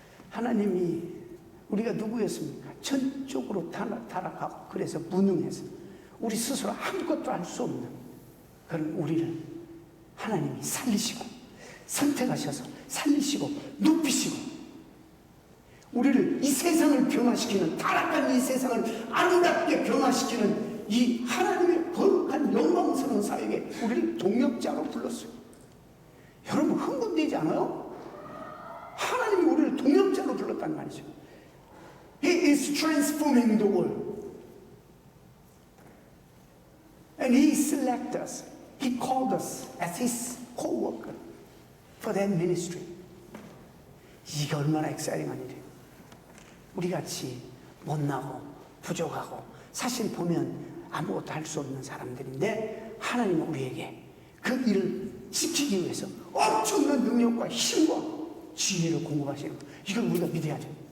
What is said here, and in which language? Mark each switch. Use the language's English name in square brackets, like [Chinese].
[Korean] 하나님이 우리가 누구였습니까? 전적으로 타락하고 그래서 무능해서 우리 스스로 아무것도 할 수 없는 그런 우리를 하나님이 살리시고 선택하셔서 살리시고 높이시고 우리를 이 세상을 변화시키는 타락한 이 세상을 아름답게 변화시키는 이 하나님의 거룩한 영광스러운 사역에 우리를 동역자로 불렀어요. 여러분 흥분되지 않아요? 하나님이 우리를 동역자로 불렀단 말이죠. [English] He is transforming the world. And He selected us. He called us as His co-worker for that ministry. [Korean] 이게 얼마나 엑사이팅한 일이에요. 우리같이 못나고 부족하고 사실 보면 아무것도 할 수 없는 사람들인데 하나님은 우리에게 그 일을 지키기 위해서 엄청난 능력과 힘과 지혜를 공급하시는 거예요. 이걸 우리가 믿어야죠.